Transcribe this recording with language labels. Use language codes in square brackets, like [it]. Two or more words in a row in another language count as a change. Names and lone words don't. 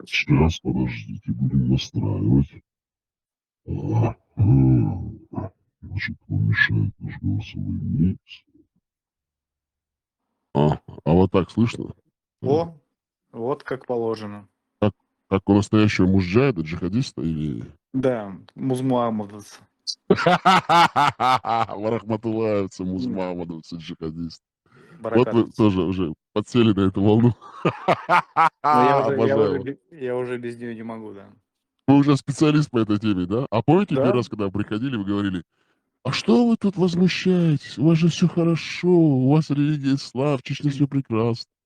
[ru] Сейчас, подождите, будем настраивать. Значит, он мешает наш голосовой микс. А вот так слышно? О, вот как положено. Как у настоящего мужджаида, джихадиста или... Да, музмуамовцы. Варахматулаевцы, музмамадовцы, джихадисты. Вот вы Баракатовцы. тоже уже подсели на эту волну. Но Обожаю. я уже без нее не могу, да. Вы уже специалист по этой теме, да? А помните, Да. первый раз, когда вы приходили, вы говорили, а что вы тут возмущаетесь? У вас же все хорошо, у вас религия ислам, в Чечне все прекрасно.